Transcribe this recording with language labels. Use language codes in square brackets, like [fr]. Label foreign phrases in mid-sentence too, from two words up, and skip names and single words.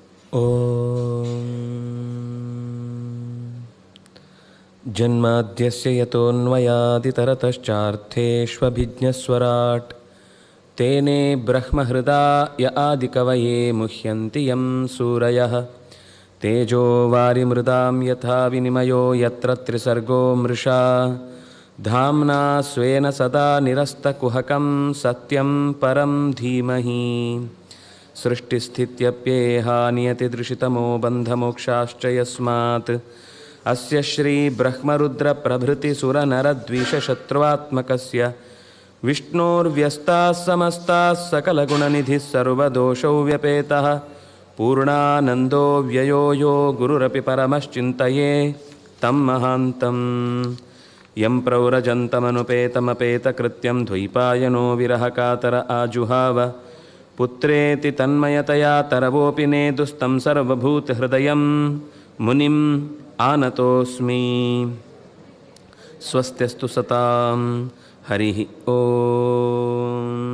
[sa] ಓಂ ಜನ್ಮಾದ್ಯಸ್ಯ ಯತೋನ್ಮಯಾದಿತರತಶ್ಚಾರ್ಥೇಷ್ವಭಿಜ್ಞಸ್ವರಾಟ್ ತೇನೇ ಬ್ರಹ್ಮಹೃದಾಯ ಆದಿಕವಯೇ ಮುಹ್ಯಂತಿ ಯಂ ಸೂರಯಃ ತೇಜೋ ವಾರಿಮೃದಾಂ ಯಥಾ ವಿನಿಮಯೋ ಯತ್ರ ತ್ರಿಸರ್ಗೋ ಮೃಷಾ ಧಾಮ್ನಾ ಸ್ವೇನ ಸದಾ ನಿರಸ್ತಕುಹಕಂ ಸತ್ಯಂ ಪರಂ ಧೀಮಹಿ ಸೃಷ್ಟಿಸ್ಥಿತ್ಯಪ್ಯೇಹ ನಿಯತಿದೃಶಿತಮೋ ಬಂಧಮೋಕ್ಷಾಶ್ಚ ಯಸ್ಮಾತ್ ಅಸ್ಯ ಶ್ರೀ ಬ್ರಹ್ಮರುದ್ರ ಪ್ರಭೃತಿ ಸುರನರದ್ವಿಷಶತ್ರುವಾತ್ಮಕಸ್ಯ ವಿಷ್ಣೋರ್ವ್ಯಸ್ತಾಃ ಸಮಸ್ತಾಃ ಸಕಲಗುಣನಿಧಿಃ ಸರ್ವದೋಷೌ ವ್ಯಪೇತಃ ಪೂರ್ಣಾನಂದೋ ವ್ಯಯೋ ಯೋ ಗುರುರಪಿ ಪರಮಶ್ಚಿಂತಯೇ ತಂ ಮಹಾಂತಂ ಯಂ ಪ್ರವ್ರಜಂತಮನುಪೇತಮಪೇತಕೃತ್ಯಂ ದ್ವೈಪಾಯನೋ ವಿರಹಕಾತರ ಆಜುಹಾವ ಪುತ್ರೇತಿ ತನ್ಮಯತಯಾ ತರವೋಪಿ ನೇದುಸ್तं ಸರ್ವಭೂತಹೃದಯಂ ಮುನಿಂ ಆನತೋಸ್ಮಿ ಸ್ವಸ್ತ್ಯಸ್ತು ಸತಾಂ ಹರಿ ಓಂ.